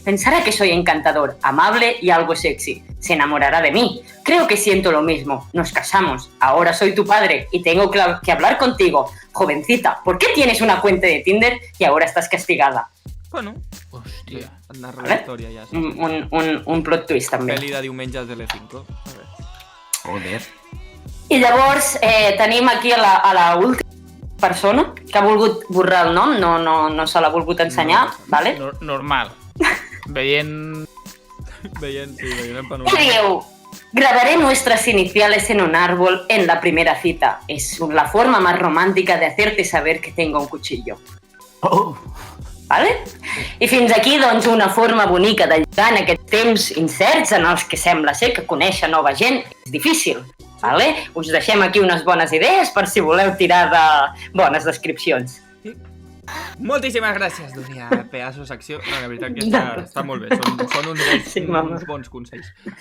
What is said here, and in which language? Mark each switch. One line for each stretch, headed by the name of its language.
Spanish: Pensará que soy encantador, amable y algo sexy. Se enamorará de mí. Creo que siento lo mismo. Nos casamos. Ahora soy tu padre y tengo que hablar contigo. Jovencita, ¿por qué tienes una cuenta de Tinder y ahora estás castigada? Bueno,
Catalan: Hòstia. et narro la Vale? història ja. Sí. Un plot twist també. Pel·li de diumenges de l'E5. A veure.
Spanish: Joder.
Catalan: I llavors tenim aquí a la última persona que ha volgut borrar el nom, no se l'ha volgut ensenyar, ¿vale? Normal. Veient... Veient el Y panorama.
Spanish: diu, grabaré nuestras iniciales en un árbol en la primera cita. Es la forma más romántica de hacerte saber que tengo un cuchillo. Oh.
Catalan: Vale? I fins aquí, doncs, una forma bonica de lligar en aquests temps incerts en els que sembla ser que conèixer nova gent és difícil. Vale? Us deixem aquí unes bones idees per si voleu tirar de bones descripcions. Moltíssimes gràcies, Dúnia, per la secció. No, la veritat que està molt bé, són uns bons consells.